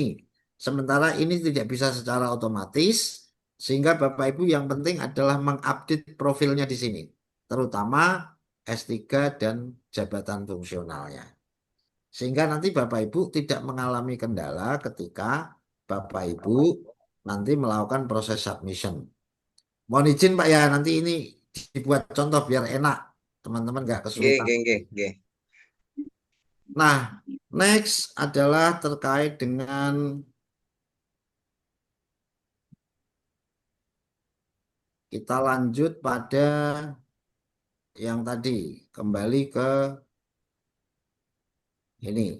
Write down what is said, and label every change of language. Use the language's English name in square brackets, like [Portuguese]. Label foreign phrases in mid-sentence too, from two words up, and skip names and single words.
[Indonesian] Sementara ini tidak bisa secara otomatis, sehingga Bapak Ibu yang penting adalah mengupdate profilnya di sini, terutama S3 dan jabatan fungsionalnya. Sehingga nanti Bapak Ibu tidak mengalami kendala ketika Bapak Ibu nanti melakukan proses submission. Mohon izin Pak ya, nanti ini dibuat contoh biar enak, teman-teman nggak Nggih, kesulitan. [Javanese] nggih, nggih, nggih. [Indonesian] Nah, next adalah terkait dengan kita lanjut pada yang tadi, kembali ke ini.